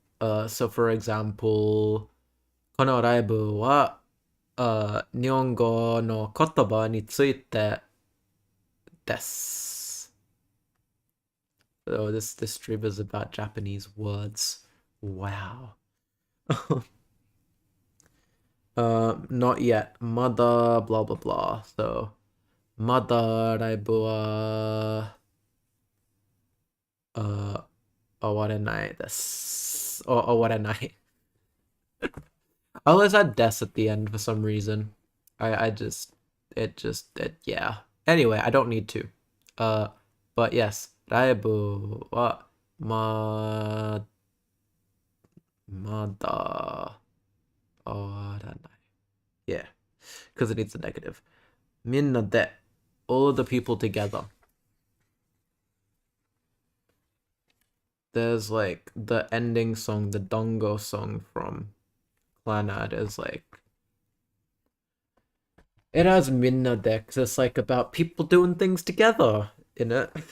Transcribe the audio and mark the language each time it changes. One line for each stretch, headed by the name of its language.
English: So for example,
Japanese: このライブは、日本語の言葉についてです.
English: So this stream is about Japanese words. Wow. Not yet. Mother, blah blah blah. So, mother,
Japanese: ライブは終われないです. Or 終われない.
English: I always had des at the end for some reason. Yeah. Anyway, I don't need to. But yes,
Japanese: ライブはまだあらない。
English: Yeah, because it needs a negative.
Japanese: みんなで
English: all of the people together. There's like the ending song, the Dongo song from Clannad is like it has minna de because it's like about people doing things together in it.